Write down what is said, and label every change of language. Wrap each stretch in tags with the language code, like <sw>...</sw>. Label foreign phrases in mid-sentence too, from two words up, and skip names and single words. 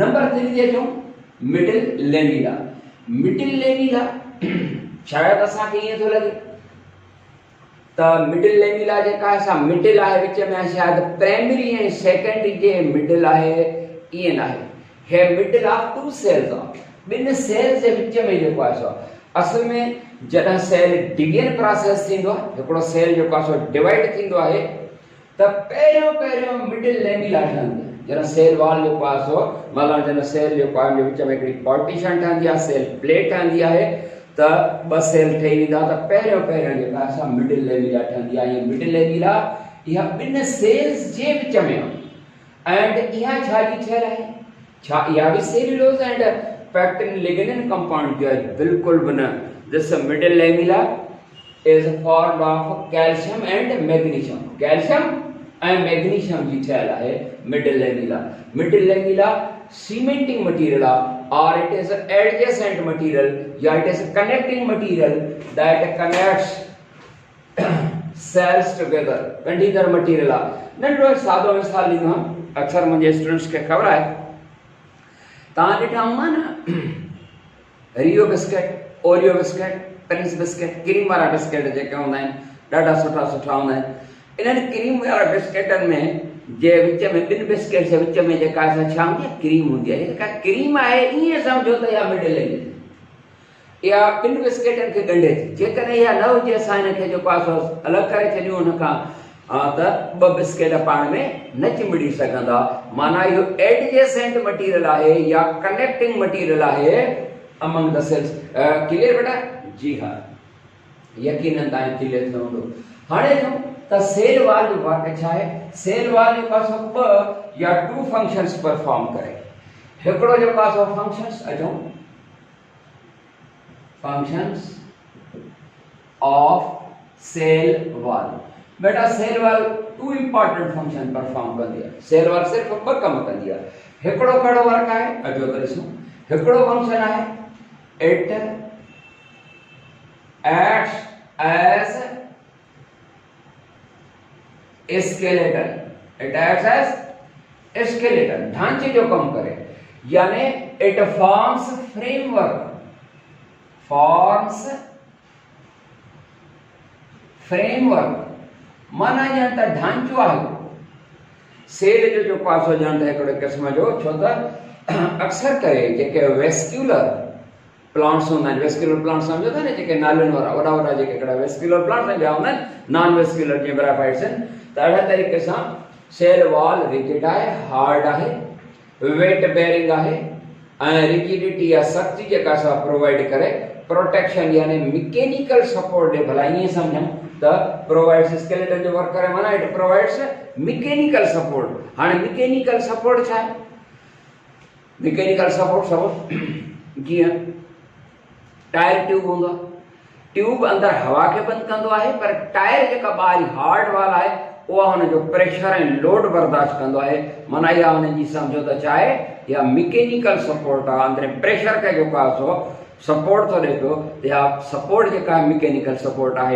<sd>नंबर 3 ते अचूं,</sd> <en>middle lamella. middle lamella</en> <sd>शायदि असांखे ईअं थो लॻे त</sd> <en>middle lamella</en> <sd>जेका आहे सा मिडिल आहे विच में आहे, शायदि प्राइमरी ऐं सेकेंडरी जे मिडिल आहे, ईअं न आहे। हे</sd> <en>middle of two cells</en> <sd>आहे, ॿिनि सेल्स जे विच में जेको आहे सो असल में जॾहिं</sd> <en>cell division process</en> <sd>थींदो आहे, हिकिड़ो सेल जेको आहे सो डिवाइड थींदो आहे त पहिरियों</sd> <en>middle lamella</en> <sd>ठहंदी आहे। जॾहिं</sd> <en>cell wall</en> <sd>जेको आहे सो मतिलबु जॾहिं सेल जेको आहे विच में हिकिड़ी पार्टीशन ठहंदी आहे,</sd> <en>cell plate</en> <sd>ठहंदी आहे त ॿ सेल ठही वेंदा त पहिरियों जेका आहे सा</sd> <en>middle lamella</en> <sd>ठहंदी आहे। इहा</sd> <en>middle lamella</en> <sd>इहा ॿिनि सेल्स जे विच में आहे। एंड इहा छा जी ठहियल आहे, छा इहा बि</sd> <en>cellulose and pectin lignin compound</en> <sd>जो आहे? बिल्कुलु बि न।</sd> <en>this middle lamella is formed of calcium and magnesium, calcium and magnesium, कैल्शियम एंड मैग्नीशियम</en> <sd>जी ठहियल आहे</sd> <en>middle lamella. middle lamella cementing material</en> <sd>आहे,</sd> <en>or it is an adjacent material, या it is a connecting material that connects cells together,</en> <sd>कंडीगर मटीरियल आहे। नंढो सादो मिसाल ॾींदो आहियां, अक्सर मुंहिंजे स्टूडेंट्स खे ख़बर आहे, तव्हां ॾिठा हूंदा न रियो बिस्किट, ओरियो बिस्किट, प्रिंस बिस्किट, क्रीम वारा बिस्किट जेके हूंदा आहिनि ॾाढा सुठा हूंदा आहिनि। इन्हनि क्रीम वारा बिस्किटनि में जे विच में ॿिनि बिस्किट जे विच में जेका छा हूंदी आहे, क्रीम हूंदी आहे। जेका क्रीम आहे ईअं सम्झो त इहा</sd> <en>middle lamella,</en> <sd>इहा ॿिनि बिस्किटनि खे ॻंढे थी। जेकॾहिं इहा न हुजे असां हिनखे जेको आहे सो अलॻि करे छॾियूं हुनखां त ॿ बिस्किट पाण में न चिमिड़ी सघंदा। माना इहो</sd> <en>adjacent material</en> <sd>आहे या</sd> <en>connecting material</en> <sd>आहे</sd> <en>among the cells.</en> <sd>क्लियर बेटा? जी हा, यकीनन तव्हां क्लियर थियो हूंदो। हाणे अचूं त</sd> <en>cell wall</en> <sd>जो वाक़ छा आहे।</sd> <en>cell wall</en> <sd>जेको आहे सो ॿ या</sd> <en>two functions perform</en> <sd>करे। हिकिड़ो जेको आहे सो फंक्शन्स, अचूं</sd> <en>functions of cell wall.</en> <sd>बेटा</sd> <en>cell wall two important function perform</en> <sd>कंदी आहे।</sd> <en>cell wall</en> <sd>सिर्फ़ ॿ कम कंदी आहे। हिकिड़ो कहिड़ो वर्क आहे, अचो त ॾिसूं। हिकिड़ो फंक्शन आहे,</sd> <en>it acts as skeleton, it acts as skeleton, इट एक्ट्स एज स्केलेटन,</en> <sd>ढांचे जो कम करे।</sd> <en>यानी it forms framework,</en> <sd>माना ॼण त ढांचो आहे सेल जो जेको आहे सो ॼण त हिकिड़े क़िस्म जो। छो त अक्सर करे जेके</sd> <en>vascular plants</en> <sd>हूंदा आहिनि,</sd> <en>vascular plant</en> <sd>सम्झो था न, जेके नालियुनि वारा वॾा जेके हिकिड़ा</sd> <en>vascular plants</en> <sd>ॿिया हूंदा आहिनि,</sd> <en>non vascular</en> <sd>जीअं ब्राफाइट्स आहिनि, त अहिड़े तरीक़े सां</sd> <en>cell wall</en> <sd>रिजिड आहे, हार्ड आहे,</sd> <en>weight bearing</en> <sd>आहे ऐं रिजिडिटी या सख्ती जेका असां प्रोवाइड करे प्रोटेक्शन यानी</sd> <en>mechanical support</en> <sd>ॾे। भला ईअं सम्झूं त</sd> <en>provides skeleton</en> <sd>जो वर्क करे, माना</sd> <en>it provides mechanical support.</en> <sd>हाणे</sd> <en>mechanical support</en> <sd>छा आहे?</sd> <en>mechanical support suppose</en> <sd>जीअं</sd> <en>tyre tube</en> <sd>हूंदो आहे, ट्यूब अंदरि हवा खे बंदि कंदो आहे, पर टायर जेका ॿाहिरि</sd> <en>hard wall</en> <sd>आहे उहा हुनजो प्रेशर ऐं लोड बर्दाश्त कंदो आहे। माना इहा हुननि जी सम्झो त छा आहे, इहा</sd> <en>mechanical support</en> <sd>आहे, अंदरि प्रेशर खे जेको आहे सो सपोर्ट थो ॾे पियो, इहा सपोर्ट जेका आहे</sd> <en>mechanical support</en> <sd>आहे।</sd>